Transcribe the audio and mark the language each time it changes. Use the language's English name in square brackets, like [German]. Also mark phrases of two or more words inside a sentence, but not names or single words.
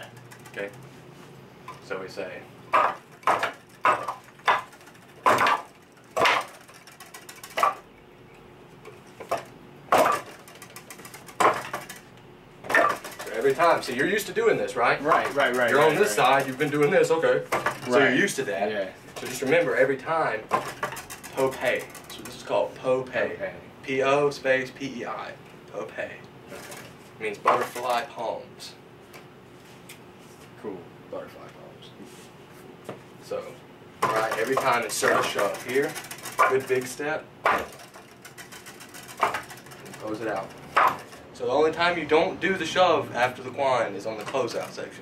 [English] Okay? So we say. Every time. So you're used to doing this, right? Right. You're on this side, you've been doing this, okay. So you're Right. used to that. Yeah. So just remember every time, po pei. So this is called po pei. Okay. P-O space P-E-I. Po pei. Means butterfly palms. Cool. Butterfly palms. So, alright, every time insert a shove here. Good big step. And close it out. So the only time you don't do the shove after the quan is on the closeout section.